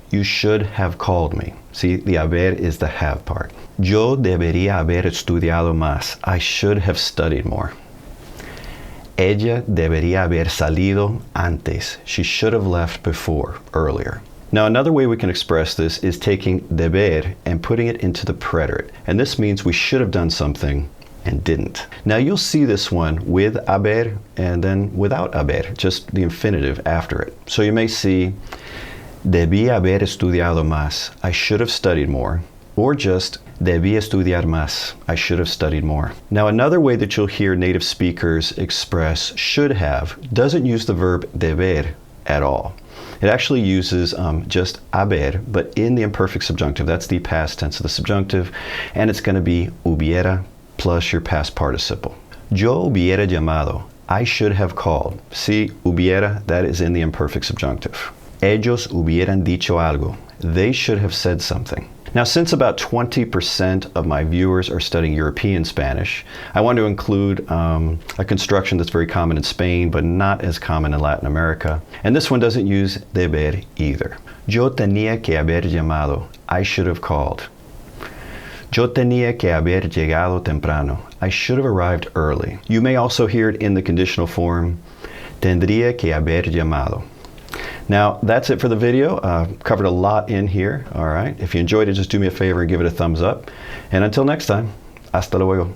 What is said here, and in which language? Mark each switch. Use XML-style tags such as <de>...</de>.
<en>You should have called me. See, the haber is the have part.</en> <es>Yo debería haber estudiado más.</es> <en>I should have studied more.</en> <es>Ella debería haber salido antes.</es> <en>She should have left before, earlier. Now, another way we can express this is taking deber and putting it into the preterite. And this means we should have done something and didn't. Now, you'll see this one with haber and then without haber, just the infinitive after it. So you may see,</en> <es>debí haber estudiado más.</es> <en>I should have studied more. Or just,</en> <es>debí estudiar más.</es> <en>I should have studied more. Now, another way that you'll hear native speakers express should have doesn't use the verb deber at all. It actually uses just haber, but in the imperfect subjunctive. That's the past tense of the subjunctive, and it's going to be hubiera plus your past participle.</en> <es>Yo hubiera llamado.</es> <en>I should have called. See, hubiera, that is in the imperfect subjunctive.</en> <es>Ellos hubieran dicho algo.</es> <en>They should have said something. Now, since about 20% of my viewers are studying European Spanish, I want to include a construction that's very common in Spain, but not as common in Latin America. And this one doesn't use deber either.</en> <es>Yo tenía que haber llamado.</es> <en>I should have called.</en> <es>Yo tenía que haber llegado temprano.</es> <en>I should have arrived early. You may also hear it in the conditional form.</en> <es>Tendría que haber llamado.</es> <en>Now, that's it for the video. Covered a lot in here, all right? If you enjoyed it, just do me a favor and give it a thumbs up. And until next time,</en> <es>hasta luego.</es>